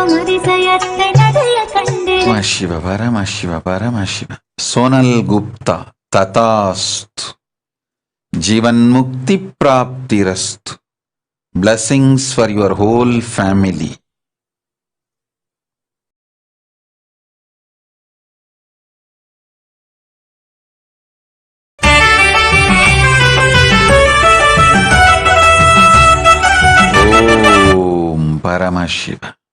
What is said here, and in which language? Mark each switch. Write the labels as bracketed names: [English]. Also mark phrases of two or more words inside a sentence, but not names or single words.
[Tamil] அதிசயத்தை நடைய கண்டேன். [Sanskrit] Paramashiva, Paramashiva, Paramashiva. Sonal Gupta, Tatast. जीवन् मुक्ति प्राप्तिरस्तु. [English] Blessings for your whole family. Om Paramashiva.